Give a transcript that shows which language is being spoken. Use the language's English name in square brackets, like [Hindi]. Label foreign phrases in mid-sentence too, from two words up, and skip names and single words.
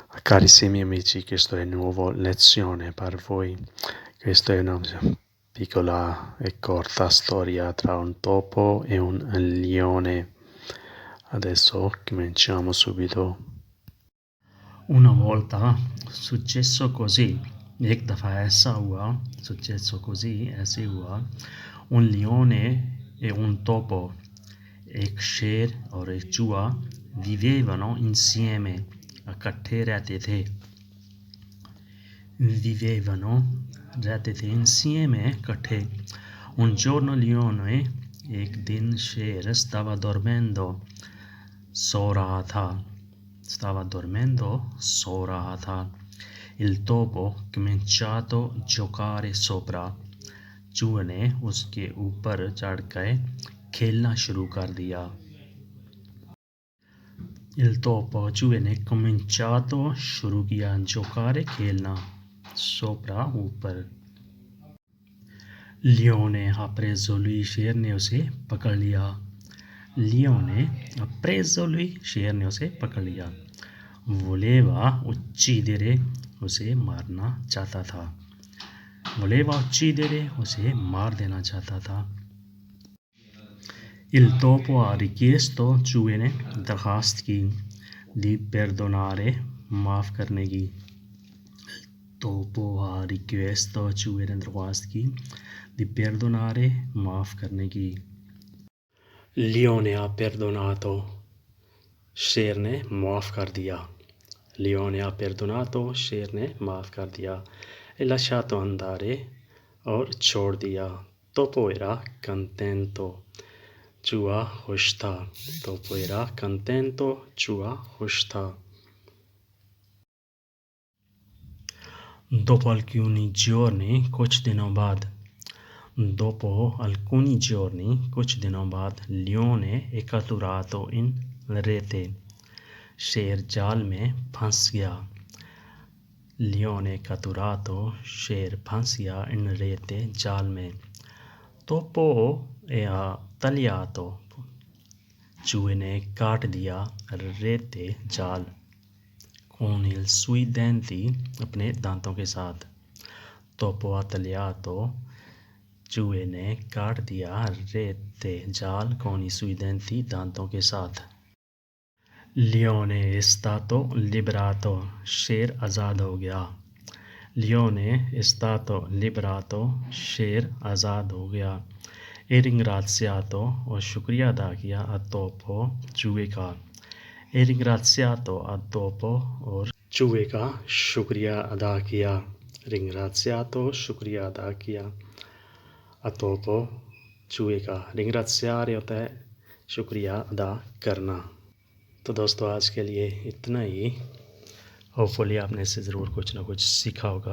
[Italian] Carissimi amici, questa è una nuova lezione per voi. Questa è una piccola e corta storia tra un topo e un leone. Adesso cominciamo subito. Una volta successo così, [Hindi] एक दफ़ा ऐसा हुआ, [Italian] successo così, [Hindi] ऐसे हुआ, [Italian] un leone e un topo, [Hindi] एक शेर और एक चूहा [Italian] vivevano insieme, [Hindi] इकट्ठे रहते थे, vivevano, रहते थे insieme, इकट्ठे. [Italian] Un giorno leone, [Hindi] एक दिन शेर [Italian] stava dormendo, [Hindi] सो रहा था, [Italian] stava dormendo, [Hindi] सो रहा था. [Italian] Il topo cominciato a giocare sopra, [Hindi] चूहे ने उसके ऊपर चढ़ कर खेलना शुरू कर दिया. [Italian] Il topo, [Hindi] चूहे ने cominciato शुरू किया, giocare खेलना, sopra ऊपर. [Italian] Leone ha preso lui, [Hindi] शेर ने उसे पकड़ लिया. [Italian] Leone ha preso lui, [Hindi] शेर ने उसे पकड़ लिया. [Italian] Voleva uccidere, [Hindi] उसे मारना चाहता था. [Italian] Voleva uccidere, [Hindi] उसे मार देना चाहता था. [Italian] Il topo ha richiesto, [Hindi] चूहे ने दरखास्त की, [Italian] di perdonare, [Hindi] माफ़ करने की. [Italian] Il topo ha richiesto, [Hindi] चूहे ने दरखास्त की, [Italian] di perdonare, [Hindi] माफ़ करने की. [Italian] Leone ha perdonato, [Hindi] शेर ने माफ़ कर दिया. [Italian] Leone ha perdonato, [Hindi] शेर ने माफ़ कर दिया. [Italian] E lasciato andare, [Hindi] और छोड़ दिया. [Italian] Topo era contento, [Hindi] चूहा खुश था. [Italian] Topo era contento, [Hindi] चूहा खुश था. [Italian] Dopo alcuni giorni, [Hindi] कुछ दिनों बाद, [Italian] dopo alcuni giorni, [Hindi] कुछ दिनों बाद, [Italian] Leone è catturato in rete, [Hindi] शेर जाल में फंस गया. [Italian] Leone catturato, [Hindi] शेर फंस गया, [Italian] in rete, [Hindi] जाल में. [Italian] Topo ha tagliato, [Hindi] चूहे ने काट दिया, rete, जाल, [Italian] con i suoi denti, [Hindi] अपने दांतों के साथ. [Italian] Topo ha tagliato, [Hindi] चूहे ने काट दिया, rete, जाल, [Italian] con i suoi denti, [Hindi] दांतों के साथ. [Italian] Leone è stato liberato, [Hindi] शेर आज़ाद हो गया. [Italian] Leone è stato liberato, [Hindi] शेर आज़ाद हो गया. [Italian] E ringraziato, [Hindi] और शुक्रिया अदा किया, [Italian] a topo, [Hindi] चूहे का. [Italian] E ringraziato a topo, [Hindi] और चूहे का शुक्रिया अदा किया. Ringraziato, शुक्रिया अदा किया. [Italian] A topo, [Hindi] चूहे का. Ringraziare होता है शुक्रिया अदा करना. तो दोस्तों आज के लिए इतना ही. होपफुली आपने इससे ज़रूर कुछ ना कुछ सीखा होगा.